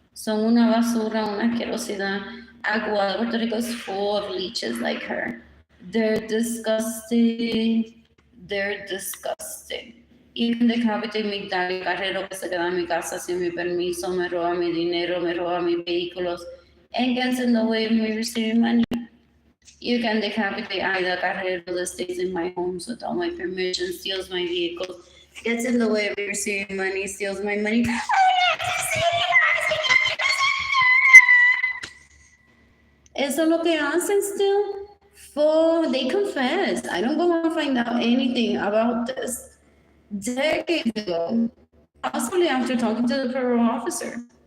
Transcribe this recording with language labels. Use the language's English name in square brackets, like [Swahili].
[Spanish] Son una basura, una asquerosidad. [English] Agua, Puerto Rico is full of leeches like her. They're disgusting. They're disgusting. You can decapitate [Spanish] mi Dali Carrero que se queda en mi casa sin mi permiso, me roba mi dinero, me roba mis vehículos, [English] and gets in the way of me receiving money. You can decapitate Aida Carrero that stays in my homes without my permission, steals my vehicles, gets in the way of me receiving money, steals my money. [Spanish] Eso es lo que hacen still. [English] They confess. I don't go and find out anything about this. Decades ago, possibly after talking to the parole officer.